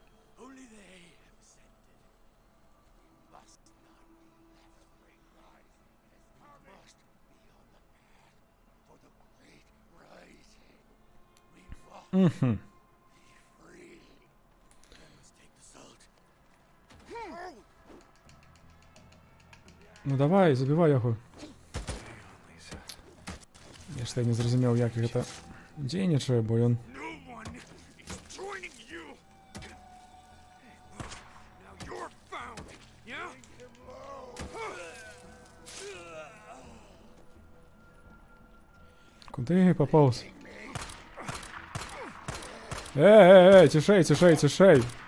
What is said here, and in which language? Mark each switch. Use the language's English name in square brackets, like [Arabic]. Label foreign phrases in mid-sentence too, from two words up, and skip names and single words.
[Belarusian] Мгм. Ну давай, забівай яго. Я ж не зразумеў, як гэта дзейнічае, бо ён... [English] No one is joining you. Now you're found. Yeah? [Ukrainian] Куди поповз? Тишей, тишей, тишей.